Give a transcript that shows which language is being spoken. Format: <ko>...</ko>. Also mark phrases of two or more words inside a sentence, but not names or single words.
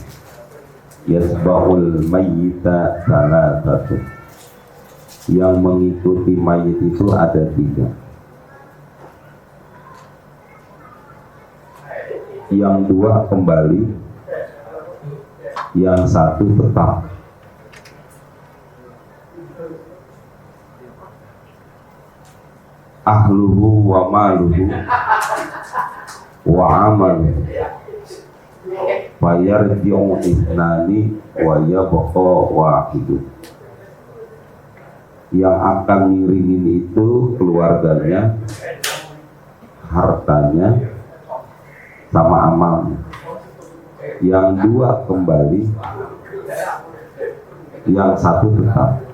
<ar>يتبع الميت ثلاثة,</ar> <id>yang mengikuti mayit itu ada 3. Yang 2 kembali, yang 1 tetap.</id> <ar>أهله وماله وعمله فيرجع اثنان ويبقى واحد.</ar> <id>Yang akan ngiringin itu keluarganya, hartanya, sama amalnya. Yang 2 kembali, yang 1 tetap.</id>